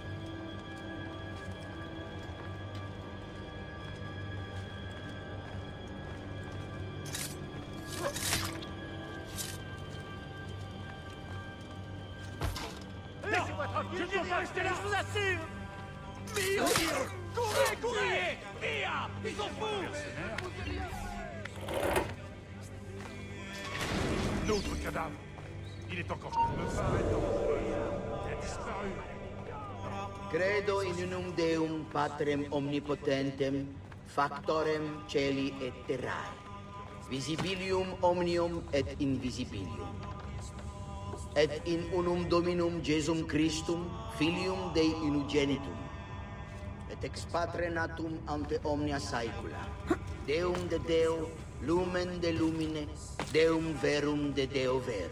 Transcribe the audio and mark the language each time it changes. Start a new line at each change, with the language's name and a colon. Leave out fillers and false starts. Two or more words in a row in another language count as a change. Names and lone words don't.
French: Laissez-moi tranquille! Je ne peux pas rester là, je vous assure! Mio! Courez, courez! Via! Ils sont fous! L'autre cadavre. Il est encore... Me paraît dangereux. Il a disparu.
Latin: Credo in unum Deum Patrem omnipotentem, factorem celi et terrae, visibilium omnium et invisibilium. Et in unum Dominum Jesum Christum, Filium Dei unigenitum, et ex Patre natum ante omnia saecula, Deum de Deo, lumen de lumine, Deum verum de Deo vero.